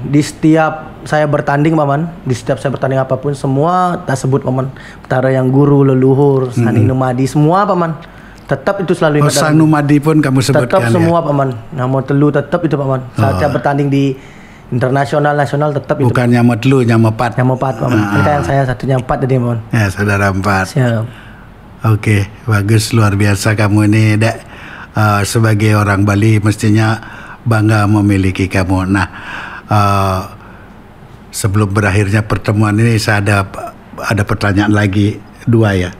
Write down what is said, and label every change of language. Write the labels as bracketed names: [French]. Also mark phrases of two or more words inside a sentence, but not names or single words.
[Indonesian] Di setiap saya bertanding paman, di setiap saya bertanding apapun, semua tak sebut paman. Batara Yang Guru, leluhur, Sani Numadi, semua paman. Tetap itu selalu ingat. Sang Numadi pun kamu sebutkan tetap semua paman. [Balinese] Namo telu [Indonesian] tetap itu paman. Saat saya bertanding di internasional, nasional tetap itu. Bukan [Balinese] nyama telu, nyama pat. [Indonesian] Yang 4 paman. Kan yang saya satunya 4 tadi paman. Ya, saudara 4. Siap. Oke, bagus, luar biasa kamu ini, Dek. Sebagai orang Bali mestinya bangga memiliki kamu. Nah, sebelum berakhirnya pertemuan ini saya ada pertanyaan lagi 2 ya.